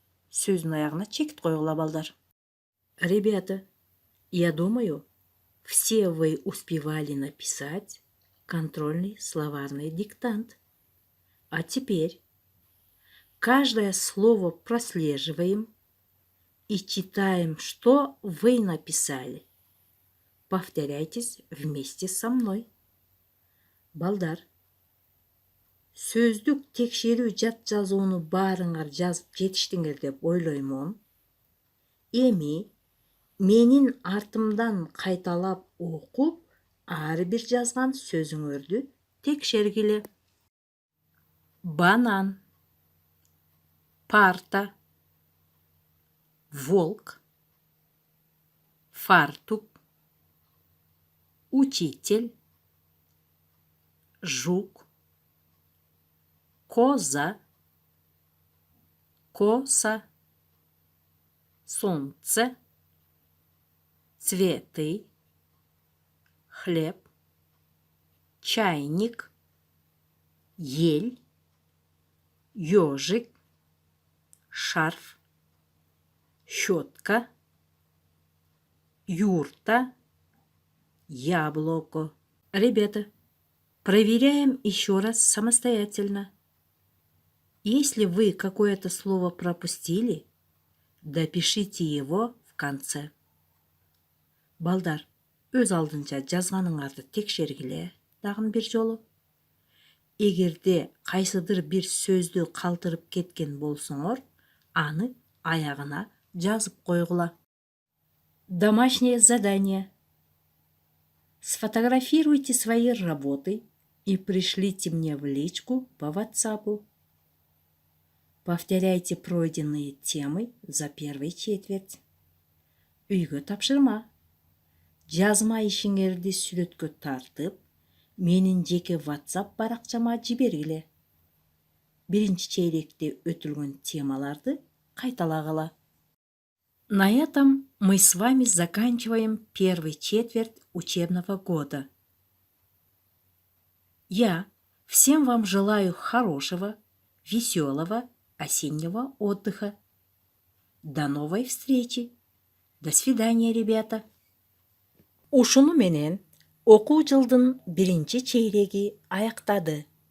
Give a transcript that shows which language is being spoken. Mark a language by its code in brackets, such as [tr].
[ky] Сөздің аяғына чекит қойғыла балдар. [ru] Ребята, я думаю, все вы успевали написать контрольный словарный диктант. А теперь каждое слово прослеживаем и читаем, что вы написали. Повторяйтесь вместе со мной. [ky] Балдар, сөздік текшерүү жат жазууну баарыңар жазып жетиштиңер деп ойлоймун. Эми менин артымдан кайталап окуп, ар бир жазган сөзүңөрдү текшергиле. [ru] Банан, парта, волк, фартук, учитель, жук, коза, коса, солнце, цветы, хлеб, чайник, ель, ежик, шарф, щетка, юрта, яблоко. Ребята, проверяем еще раз самостоятельно. Если вы какое-то слово пропустили, допишите его в конце. Балдар, [ky] өз алдынча жазганыңарды текшергиле дагы бир жолу. Эгерде кайсыдыр бир сөздү калтырып кеткен болсоңор, аны аягына жазып койгула. [ru] Домашнее задание. Сфотографируйте свои работы и пришлите мне в личку по WhatsApp. Повторяйте пройденные темы за первый четверть. Үйгө тапшырма. [ky] Жазма ишиңерди сүрөткө тартып, менин жеке WhatsApp баракчама жибергиле. Биринчи чейректе өтүлгөн темаларды кайталагыла. [ru] На этом мы с вами заканчиваем первый четверть учебного года. Я всем вам желаю хорошего, веселого осеннего отдыха. До новой встречи. До свидания, ребята. [ky] Ушуну менен окуу жылдын биринчи чейреги аяктады.